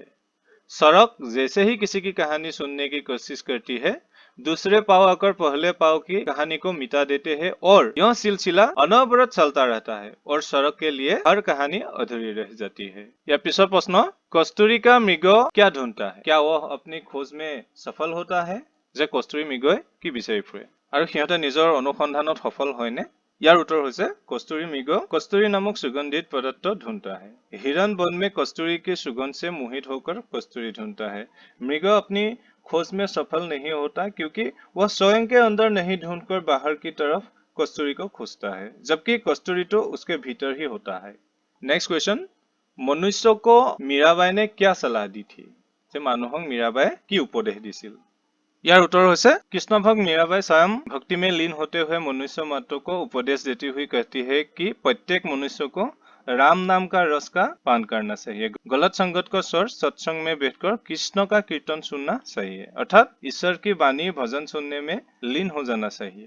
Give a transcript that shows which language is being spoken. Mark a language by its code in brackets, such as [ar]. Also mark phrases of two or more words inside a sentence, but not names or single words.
[hi] सड़क जैसे ही किसी की कहानी सुनने की कोशिश करती है, दूसरे पाव आकर पहले पाव की कहानी को मिटा देते हैं और यह सिलसिला अनवरत चलता रहता है और सड़क के लिए हर कहानी अधूरी रह जाती है। या पिछला प्रश्न, कस्तूरी का मृग क्या ढूंढता है? क्या वह अपनी खोज में सफल होता है? [as] যে কস্তুৰী মৃগই কি বিচাৰি ফুৰে আৰু সিহঁতে নিজৰ অনুসন্ধানত সফল হয়নে? ইয়াৰ উত্তৰ হৈছে [hi] कस्तूरी मृग कस्तूरी नामक सुगंधित पदार्थ ढूंढता है। हिरन वन में कस्तूरी के सुगंध से मोहित होकर कस्तूरी ढूंढता है। मृग अपनी खोज में सफल नहीं होता क्योंकि वह स्वयं के अंदर नहीं ढूंढकर बाहर की तरफ कस्तूरी को खोजता है, जबकि कस्तूरी तो उसके भीतर ही होता है। [en] next question, [hi] मनुष्य को मीराबाई ने क्या सलाह दी थी? [as] যে মানুহক মীৰাবাই কি উপদেশ দিছিল? ইয়াৰ উত্তৰ হৈছে [hi] कृष्ण भक्त मीराबाई स्वयं भक्ति में लीन होते हुए मनुष्य मात्र को उपदेश देती हुई कहती है कि प्रत्येक मनुष्य को राम नाम का रस का पान करना चाहिए, गलत संगत को छोड़ सत्संग में बैठकर कृष्ण का कीर्तन सुनना चाहिए, अर्थात ईश्वर की वाणी भजन सुनने में लीन हो जाना चाहिए।